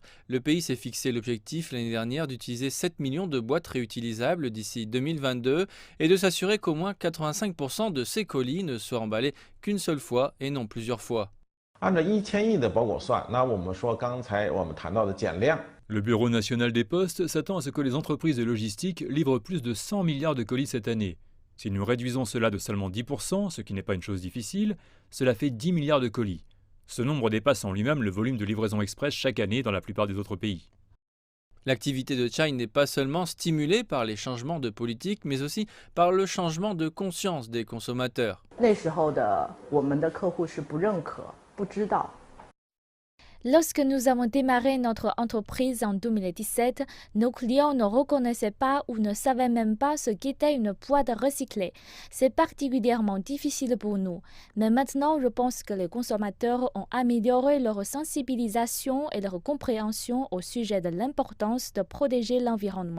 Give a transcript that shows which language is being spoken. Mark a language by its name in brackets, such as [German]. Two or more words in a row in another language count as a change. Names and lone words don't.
[French] Le pays s'est fixé l'objectif l'année dernière d'utiliser 7 millions de boîtes réutilisables d'ici 2022 et de s'assurer qu'au moins 85% de ces colis ne soient emballés qu'une seule fois et non plusieurs fois. [Chinese] 按照1000亿的包裹算，那我们说刚才我们谈到的减量， [French] Le Bureau national des postes s'attend à ce que les entreprises de logistique livrent plus de 100 milliards de colis cette année. Si nous réduisons cela de seulement 10%, ce qui n'est pas une chose difficile, cela fait 10 milliards de colis. Ce nombre dépasse en lui-même le volume de livraison express chaque année dans la plupart des autres pays. L'activité de Chai n'est pas seulement stimulée par les changements de politique, mais aussi par le changement de conscience des consommateurs. [Chinese] 那时候的我们的客户是不认可、不知道。 [French] Lorsque nous avons démarré notre entreprise en 2017, nos clients ne reconnaissaient pas ou ne savaient même pas ce qu'était une boîte recyclée. C'est particulièrement difficile pour nous. Mais maintenant, je pense que les consommateurs ont amélioré leur sensibilisation et leur compréhension au sujet de l'importance de protéger l'environnement.